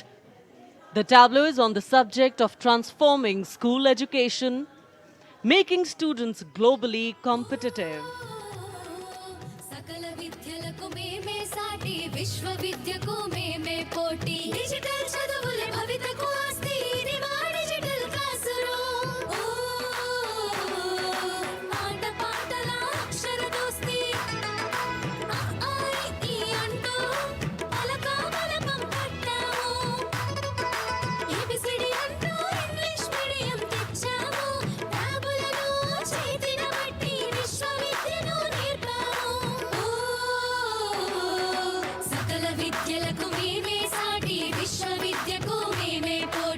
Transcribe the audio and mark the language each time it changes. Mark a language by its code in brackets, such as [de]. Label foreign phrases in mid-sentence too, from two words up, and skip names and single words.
[en] The tableau is on the subject of transforming school education, making students globally competitive. [te] सकल विद्यలకు మేమే సాటి విశ్వ విద్యకు మేమే పోటీ డిజిటల్ చదువుల భవితకు ఆస్తి ఇది మా [en] digital classroom [te] ఆట పాటల అక్షర దోస్తి ఆ ఈ అంటూ పలక బలపం పట్టాము ఏబిసిడి అంటూ [en] English medium [te] తెచ్చాము ట్యాబులను చేతిన బట్టి విశ్వ విద్యను నేర్పాము సకల విద్యలకు మేమే సాటి విశ్వ విద్యకు మేమే